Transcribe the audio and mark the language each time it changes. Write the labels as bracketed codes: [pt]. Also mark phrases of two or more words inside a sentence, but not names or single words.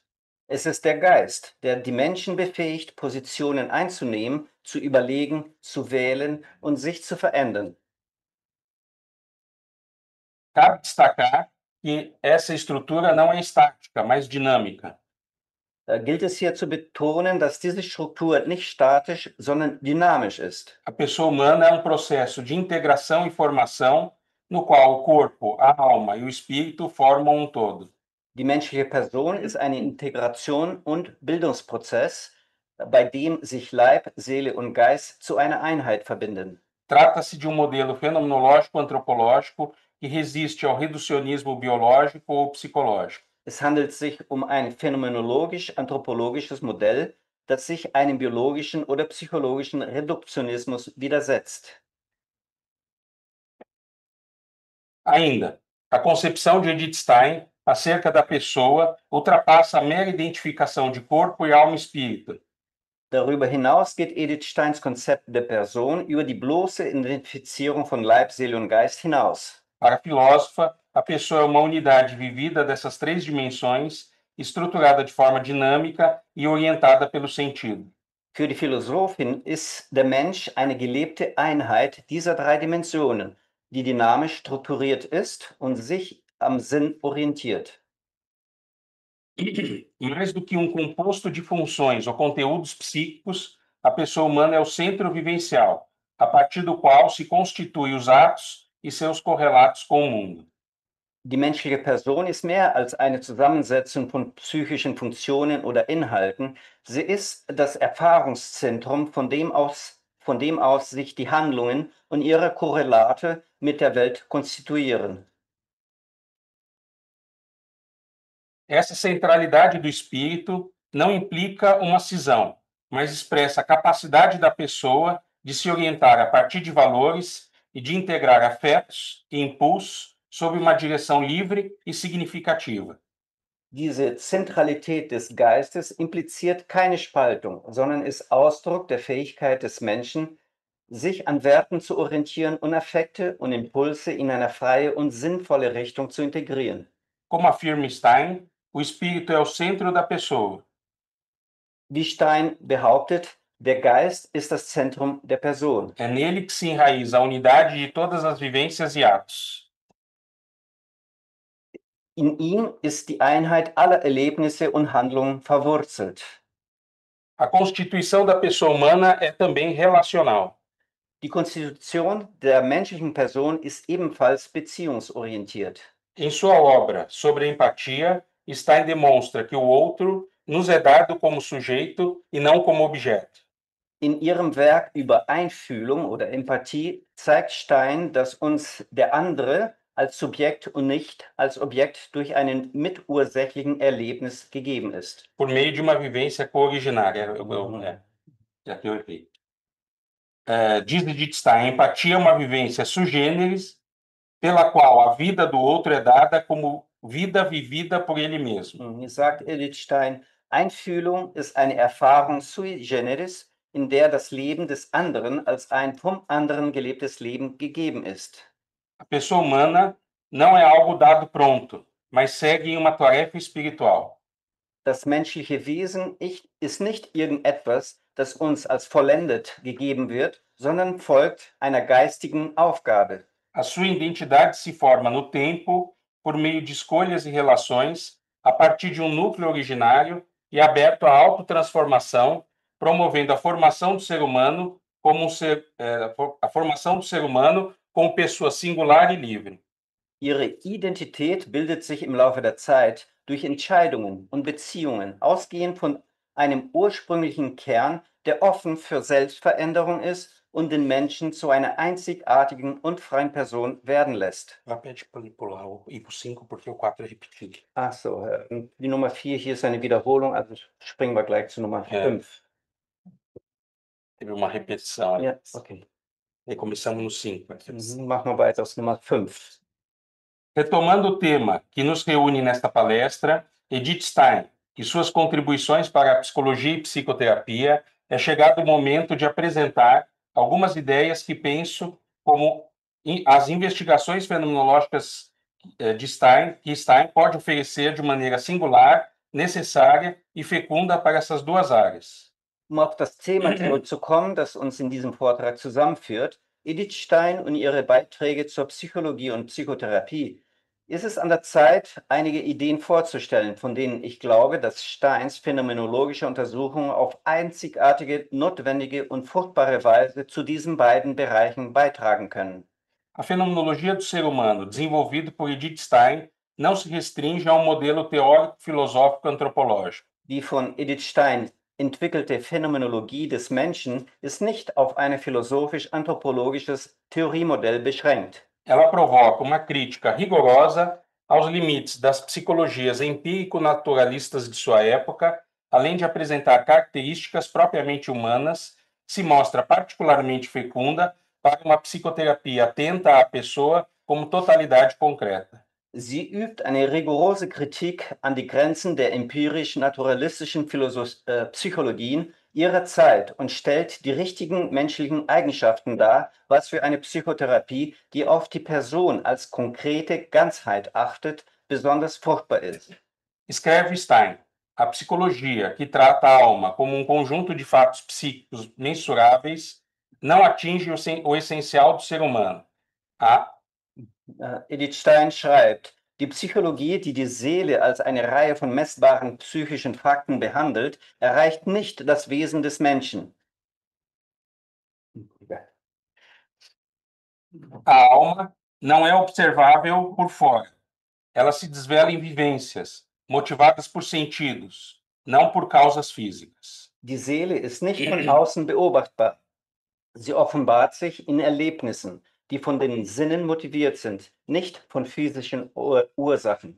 [de] Es ist der Geist, der die Menschen befähigt, Positionen einzunehmen, zu überlegen, zu wählen und sich zu verändern. [pt] Cabe destacar que essa estrutura não é estática, mas dinâmica. [de] Da gilt es hier zu betonen, dass diese Struktur nicht statisch, sondern dynamisch ist. [pt] A pessoa humana é um processo de integração e formação no qual o corpo, a alma e o espírito formam um todo. [de] Die menschliche Person ist ein Integration- und Bildungsprozess, bei dem sich Leib, Seele und Geist zu einer Einheit verbinden. [pt] Trata-se de um modelo fenomenológico-antropológico que resiste ao reducionismo biológico ou psicológico. [de] Es handelt sich um ein phänomenologisch-anthropologisches Modell, das sich einem biologischen oder psychologischen Reduktionismus widersetzt. [pt] Ainda, a concepção de Edith Stein acerca da pessoa ultrapassa a mera identificação de corpo e alma e espírito. [de] Darüber hinaus geht Edith Steins Konzept der Person über die bloße Identifizierung von Leib, Seele und Geist hinaus. [pt] Para a filósofa, a pessoa é uma unidade vivida dessas três dimensões, estruturada de forma dinâmica e orientada pelo sentido. [de] Für die Philosophin ist der Mensch eine gelebte Einheit dieser drei Dimensionen, die dynamisch strukturiert ist und sich am Sinn orientiert. [pt] Mais do que um composto de funções ou conteúdos psíquicos, a pessoa humana é o centro vivencial, a partir do qual se constituem os atos e seus correlatos com o mundo. [de] Die menschliche Person ist mehr als eine Zusammensetzung von psychischen Funktionen oder Inhalten. Sie ist das Erfahrungszentrum, von dem aus sich die Handlungen und ihre Korrelate mit der Welt konstituieren. [pt] Essa centralidade do espírito não implica uma cisão, mas expressa a capacidade da pessoa de se orientar a partir de valores e de integrar afetos e impulsos sob uma direção livre e significativa. [de] Diese Zentralität des Geistes impliziert keine Spaltung, sondern ist Ausdruck der Fähigkeit des Menschen, sich an Werten zu orientieren und Affekte und Impulse in eine freie und sinnvolle Richtung zu integrieren. [pt] Como afirma Stein, o espírito é o centro da pessoa. [de] Wie Stein behauptet, der Geist ist das Zentrum der Person. [pt] É nele que se enraiza a unidade de todas as vivências e atos. [de] In ihm ist die Einheit aller Erlebnisse und Handlungen verwurzelt. [pt] A constituição da pessoa humana é também relacional. [de] Die Konstitution der menschlichen Person ist ebenfalls beziehungsorientiert. [pt] Em sua obra sobre a empatia, Stein demonstra que o outro nos é dado como sujeito e não como objeto. [de] In ihrem Werk über Einfühlung oder Empathie zeigt Stein, dass uns der andere als Subjekt und nicht als Objekt durch einen mitursächlichen Erlebnis gegeben ist. [pt] Por meio de uma vivência cooriginária. Já que eu errei. Diz Edith Stein, a empatia é uma vivência [la] sui generis, [pt] pela qual a vida do outro é dada como vida vivida por ele mesmo. [de] Sagt Edith Stein, Einfühlung ist eine Erfahrung [la] sui generis, [de] in der das Leben des anderen als ein vom anderen gelebtes Leben gegeben ist. [pt] A pessoa humana não é algo dado pronto, mas segue em uma tarefa espiritual. [de] Das menschliche Wesen ist nicht irgendetwas, das uns als vollendet gegeben wird, sondern folgt einer geistigen Aufgabe. [pt] A sua identidade se forma no tempo, por meio de escolhas e relações, a partir de um núcleo originário e aberto à autotransformação, promovendo a formação do ser humano como a formação do ser humano como pessoa singular e livre. [de] Ihre Identität bildet sich im Laufe der Zeit durch Entscheidungen und Beziehungen, ausgehend von einem ursprünglichen Kern, der offen für Selbstveränderung ist und den Menschen zu einer einzigartigen und freien Person werden lässt. [pt] Pede para ele pular ir para o 5, porque o 4 é repetido. [de] Ach so, die Nummer 4 hier ist eine Wiederholung, also springen wir gleich zu Nummer 5. [pt] Teve uma repetição ali. [de] Ja, okay. [pt] E começamos no 5. [de] Machen wir weiter aus Nummer 5. [pt] Retomando o tema que nos reúne nesta palestra, Edith Stein e suas contribuições para a psicologia e psicoterapia, é chegado o momento de apresentar algumas ideias que penso como as investigações fenomenológicas de Stein, que Stein pode oferecer de maneira singular, necessária e fecunda para essas duas áreas. [de] Um auf das Thema zurückzukommen, das uns in diesem Vortrag zusammenführt, Edith Stein und ihre Beiträge zur Psychologie und Psychotherapie, ist es an der Zeit, einige Ideen vorzustellen, von denen ich glaube, dass Steins phänomenologische Untersuchungen auf einzigartige, notwendige und fruchtbare Weise zu diesen beiden Bereichen beitragen können. [pt] A fenomenologia do ser humano, desenvolvido por Edith Stein, não se restringe a um modelo teórico-filosófico antropológico. [de] Die von Edith Stein entwickelte Phänomenologie des Menschen ist nicht auf ein philosophisch-anthropologisches Theoriemodell beschränkt. [pt] Ela provoca uma crítica rigorosa aos limites das psicologias empírico-naturalistas de sua época, além de apresentar características propriamente humanas, se mostra particularmente fecunda para uma psicoterapia atenta à pessoa como totalidade concreta. [de] Sie übt eine rigorose Kritik an die Grenzen der empirisch-naturalistischen Psychologien ihrer Zeit und stellt die richtigen menschlichen Eigenschaften dar, was für eine Psychotherapie, die auf die Person als konkrete Ganzheit achtet, besonders fruchtbar ist. [pt] Escreve Stein, a psicologia, que trata a alma como um conjunto de fatos psíquicos mensuráveis, não atinge o essencial do ser humano. [de] Edith Stein schreibt, die Psychologie, die die Seele als eine Reihe von messbaren psychischen Fakten behandelt, erreicht nicht das Wesen des Menschen. [pt] A alma não é observável por fora. Ela se desvela em vivências, motivadas por sentidos, não por causas físicas. [de] Die Seele ist nicht von außen beobachtbar. Sie offenbart sich in Erlebnissen, die von den Sinnen motiviert sind, nicht von physischen Ursachen.